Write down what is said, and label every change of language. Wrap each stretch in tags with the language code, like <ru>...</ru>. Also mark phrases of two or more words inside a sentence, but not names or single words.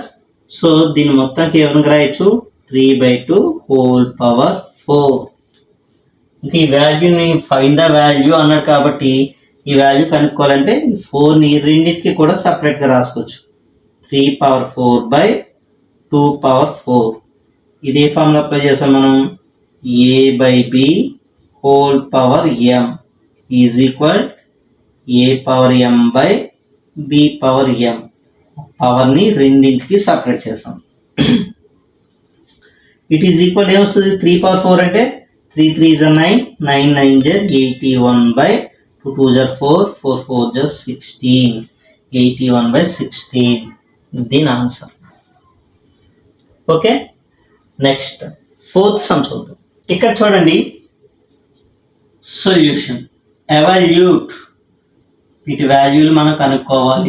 <te>సో దీన్ని మొత్తానికి ఎవరికి రాయొచ్చు 3/2</te> <en>whole power</en> <te>4. ఇంకా ఈ వాల్యూని</te> <en>find the value</en> <te>అన్నాడు కాబట్టి ఈ వాల్యూ కనుక్కోవాలంటే 4ని రెండింటికి కూడా సపరేట్గా రాసుకోవచ్చు. 3/4/2/4. ఇదే ఫార్ములా అప్లై చేసాం మనం. a/b</te> <en>whole power</en> <te>m</te> <en>is equal</en> <te>a/m/b/m. పవర్ని రెండింటికి సపరేట్ చేసాం.</te> <en>it is equal</en> <te>ఏమొస్తుంది 3/4 అంటే</te> <en>3 3s are 9, 9 9s are 81/2 2s are 4, 4 4s are 16,</en> <te>81/16. దీని ఆన్సర్. ఓకే,</te> <en>next 4th sum</en> <te>చూద్దాం. ఇక్కడ చూడండి</te> <en>solution evaluate,</en> <te>వీటి వాల్యూలు మనం కనుక్కోవాలి.</te>